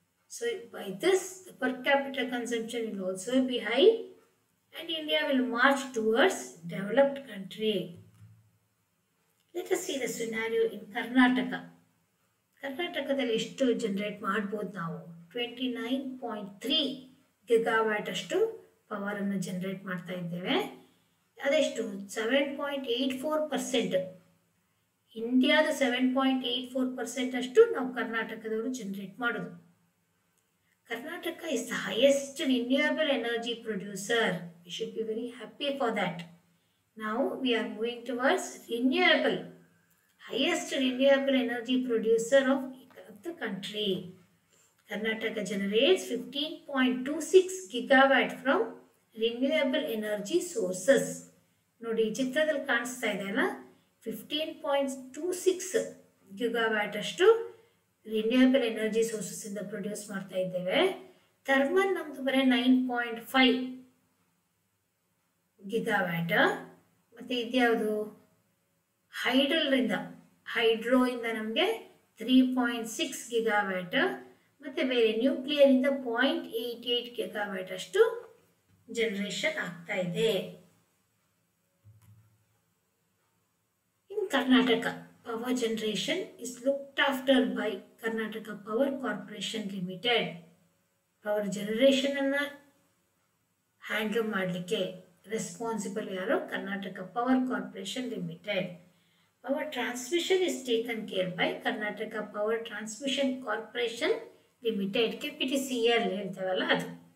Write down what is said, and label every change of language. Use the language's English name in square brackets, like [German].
[English] So by this, the per capita consumption will also be high and India will march towards developed country. Let us see the scenario in Karnataka. [Kannada] ಕರ್ನಾಟಕದಲ್ಲಿ ಎಷ್ಟು generate ಮಾಡ್ಬೋದು ನಾವು? 29.3 gigawatt ಅಷ್ಟು ಪವರನ್ನು generate ಮಾಡ್ತಾ ಇದ್ದೇವೆ. ಅದೆಷ್ಟು? 7.84%. ಇಂಡಿಯಾದ 7.84% ಅಷ್ಟು ನಾವು ಕರ್ನಾಟಕದವರು ಜನರೇಟ್ ಮಾಡೋದು. [English] Karnataka is the highest renewable energy producer. We should be very happy for that. Now we are moving towards renewable, highest renewable energy producer of the country. Karnataka generates 15.26 gigawatt from renewable energy sources. [Kannada] ನೋಡಿ ಚಿತ್ರದಲ್ಲಿ ಕಾಣಿಸ್ತಾ ಇದೆ ಅಲ್ಲ, 15.26 gigawatt ಅಷ್ಟು renewable energy sources ಇಂದ produce ಮಾಡ್ತಾ ಇದ್ದೇವೆ. Thermal ನಮ್ದು ಬರೀ 9.5 ಗಿಗಾವ್ಯಾಟ್. ಮತ್ತೆ ಇದ್ಯಾವುದು? ಹೈಡ್ರೋ ಇಂದ ನಮಗೆ 3.6 ಗಿಗಾವ್ಯಾಟ್. ಮತ್ತೆ ಬೇರೆ ನ್ಯೂಕ್ಲಿಯರ್ ಇಂದ 0.88 ಗಿಗಾವ್ಯಾಟ್ ಅಷ್ಟು ಜನರೇಷನ್ ಆಗ್ತಾ ಇದೆ. [English] In Karnataka, power generation is looked after by Karnataka Power Corporation Limited. [Kannada] Power generation ಅನ್ನ ಹ್ಯಾಂಡಲ್ ಮಾಡಲಿಕ್ಕೆ ರೆಸ್ಪಾನ್ಸಿಬಲ್ ಯಾರು? [English] Karnataka Power Corporation Limited. Power transmission is taken care by Karnataka Power Transmission Corporation Limited, KPTCL [Kannada] ಹೇಳ್ತೇವಲ್ಲ ಅದು.